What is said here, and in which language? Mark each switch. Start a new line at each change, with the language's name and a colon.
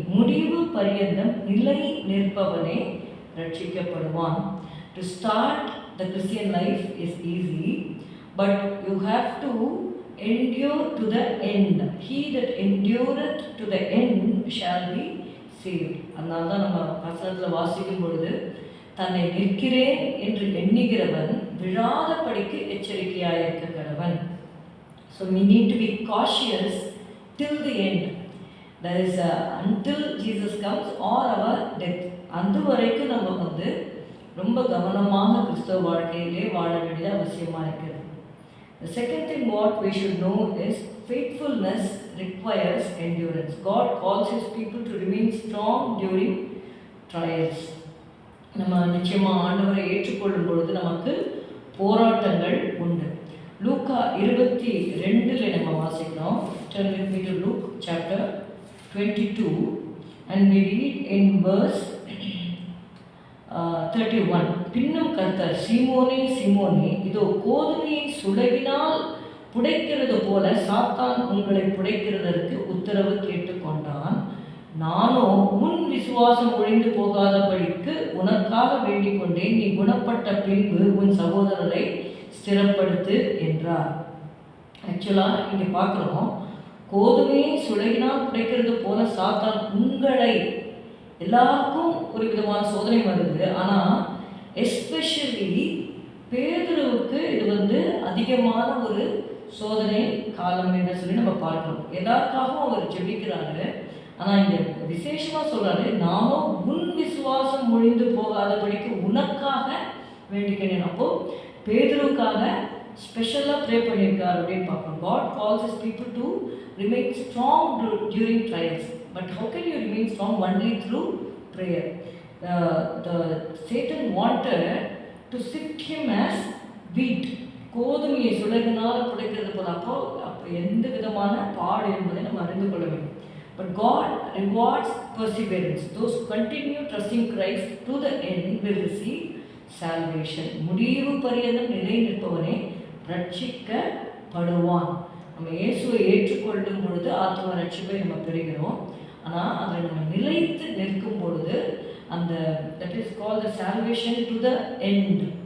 Tamil: முடிவு பரியந்தம் நிலை நிற்பவனே ரட்சிக்கப்படுவான்.
English: To start the Christian life is easy, but you have to endure to the end. He that endureth to the end shall be saved.
Tamil: அதனால தான் நம்ம வசனத்தில் வாசிக்கும் பொழுது, தன்னை நிற்கிறேன் என்று எண்ணுகிறவன் விழாதபடிக்கு எச்சரிக்கையாயிருக்க கடவன்.
English: So we need to be cautious till the end. That is until Jesus comes or our death.
Tamil: அந்த வரைக்கும் நம்ம ரொம்ப கவனமாக கிறிஸ்தவ வாழ்க்கையிலே வாழ வேண்டியது அவசியமாக இருக்கிறது.
English: The second thing what we should know is faithfulness requires endurance. God calls his people to remain strong during trials.
Tamil: நம்ம நிச்சயமாக ஆண்டவரை ஏற்றுக்கொள்ளும் பொழுது நமக்கு போராட்டங்கள் உண்டு. லூக்கா 22 நம்ம வாசிக்கிறோம்.
English: Turn with me to Luke chapter 22 and we read in verse 31.
Tamil: பின்னும் கர்த்தர், சீமோனே சீமோனே, இதோ கோதுமையை சுளகினால் புடைக்கிறது போல சாத்தான் உங்களை புடைக்கிறதற்கு உத்தரவு கேட்டுக்கொண்டான். நானோ உன் விசுவாசம் ஒழிந்து போகாதபடிக்கு உனக்காக வேண்டிக் கொண்டேன். நீ குணப்பட்ட பின்பு உன் சகோதரரை ஸ்திரப்படுத்து என்றார். ஆக்சுவலாக இங்கே பார்க்குறோம், கோதுமையை சுளகினால் புடைக்கிறது போல சாத்தான் உங்களை, எல்லாருக்கும் ஒரு விதமான சோதனை வருது. ஆனால் எஸ்பெஷலி பேதுருவுக்கு இது அதிகமான ஒரு சோதனை காலம் என்று சொல்லி நம்ம பார்க்கிறோம். எல்லாருக்காகவும் அவர் ஜெபிக்கிறாரு. ஆனால் இங்கே விசேஷமாக சொல்கிறாரு, நானும் உன் விசுவாசம் ஒழிந்து போகாதபடிக்கு உனக்காக வேண்டிக்கிறேன். அப்போது பேதுருவுக்காக ஸ்பெஷலாக ப்ரே பண்ணியிருக்காரு அப்படின்னு பார்க்குறோம்.
English: God calls his people to remain strong during trials. But how can you remain strong? Only through prayer. The Satan wanted to sift him as wheat.
Tamil: கோதுமையை சுளகினால் புடைக்கிறது போல. அப்போ எந்த விதமான பாடு என்பதை நம்ம அறிந்து கொள்ள வேண்டும்.
English: But God rewards perseverance. Those who continue trusting Christ to the end will receive salvation.
Tamil: முடிவு பரியந்தம் நிலை நிற்பவனே ரட்சிக்கப்படுவான். நம்ம இயேசுவை ஏற்றுக்கொள்ளும் பொழுது ஆத்ம ரட்சிப்பை நம்ம பெறுகிறோம். ஆனால் அதில் நம்ம நிலைத்து நிற்கும் பொழுது அந்த
English: That is call the salvation to the end.